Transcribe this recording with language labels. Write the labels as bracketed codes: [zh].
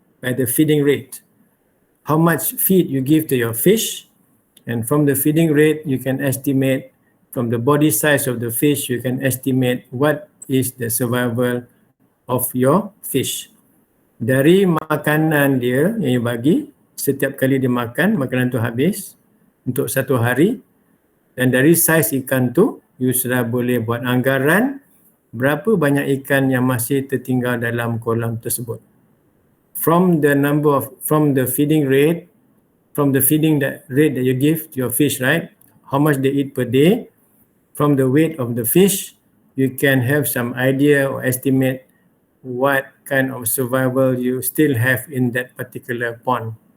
[en] By the feeding rate, how much feed you give to your fish, and from the feeding rate you can estimate, from the body size of the fish you can estimate what is the survival of your fish. [ms] Dari makanan dia yang you bagi, setiap kali dia makan, makanan tu habis untuk satu hari, dan dari saiz ikan tu, you sudah boleh buat anggaran berapa banyak ikan yang masih tertinggal dalam kolam tersebut. [en] From the feeding rate, from the feeding rate that you give to your fish, right? How much they eat per day, from the weight of the fish, you can have some idea or estimate what kind of survival you still have in that particular pond.